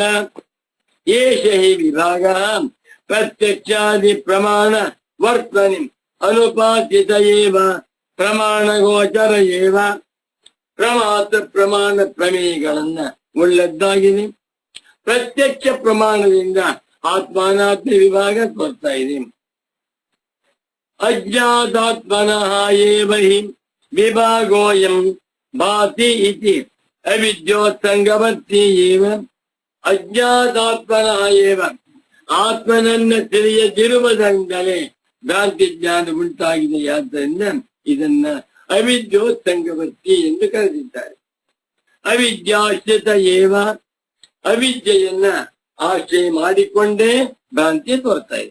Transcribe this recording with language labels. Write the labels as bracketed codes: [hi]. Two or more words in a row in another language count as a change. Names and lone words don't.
[sa] ಏಷ ಹಿ ವಿಭಾಗ ಪ್ರತ್ಯಕ್ಷಾದಿ ಪ್ರಮಾಣ ವರ್ತನೆ ಅನುಪಾತಿತ ಏವ ಪ್ರಮಾಣ ಗೋಚರ ಏವ. [kn] ಪ್ರಮಾತ ಪ್ರಮಾಣ ಪ್ರಮೇಯಗಳನ್ನ ಉಳ್ಳದ್ದಾಗಿದೆ. ಪ್ರತ್ಯಕ್ಷ ಪ್ರಮಾಣದಿಂದ ಆತ್ಮಾನಾತ್ಮ ವಿಭಾಗ ತೋರ್ತಾ ಇದೆ. [sa] ಅಜ್ಞಾತಾತ್ಮನಃ ಏವ ಹಿ ವಿಭಾಗೋಯಂ ಭಾತಿ ಇತಿ ಅವಿದ್ಯೋತ್ಸಂಗವರ್ತಿ ಏವ. ಅಜ್ಞಾತಾತ್ಮನಃ ಏವ [kn] ಆತ್ಮನನ್ನ ತಿಳಿಯದಿರುವುದರಿಂದಲೇ ಭ್ರಾಂತಿ ಜ್ಞಾನ ಉಂಟಾಗಿದೆ. ಆದ್ದರಿಂದ ಇದನ್ನ ಅವಿದ್ಯೋತ್ಸಂಗವರ್ತಿ ಎಂದು ಕರೆದಿದ್ದಾರೆ. [sa] ಅವಿದ್ಯಾಶ್ರಿತ ಏವ, [kn] ಅವಿದ್ಯೆಯನ್ನ ಆಶ್ರಯ ಮಾಡಿಕೊಂಡೇ ಭ್ರಾಂತಿ ತೋರ್ತಾ ಇದೆ.